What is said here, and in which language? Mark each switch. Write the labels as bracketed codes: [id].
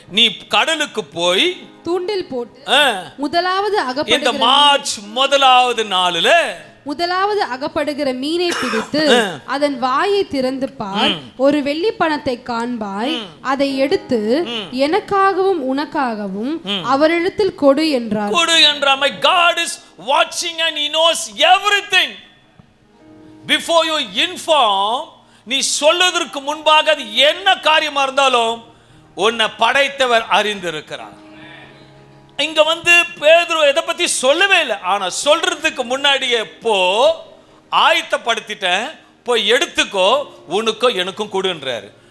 [ta] நீ கடலுக்கு போய் தூண்டில் போட்டு முதலாவது இந்த மார்ச் முதலாவது நாளுல முதலாவது அகப்படுகிற மீனை பிடித்து அதன் வாயை திறந்து பார், ஒரு வெள்ளி பணத்தை காண்பாய், அதை எடுத்து எனக்காகவும் உனக்காகவும் அவரிடத்தில் கொடு என்றார். கொடு என்றார். [en] My God is watching and he knows everything. Before you inform, [ta] நீ சொல்வதற்கு முன்பாக அது என்ன காரியமா இருந்தாலும் உன்னை படைத்தவர் அறிந்திருக்கிறார். இங்க வந்து பேதுரு எதை பத்தி சொல்லவே இல்லை. ஆனா சொல்றதுக்கு முன்னாடியே போ, ஆயத்தப்படுத்திட்டேன், போய் எடுத்துக்கோ, உனக்கோ எனக்கும் கொடுன்றாரு.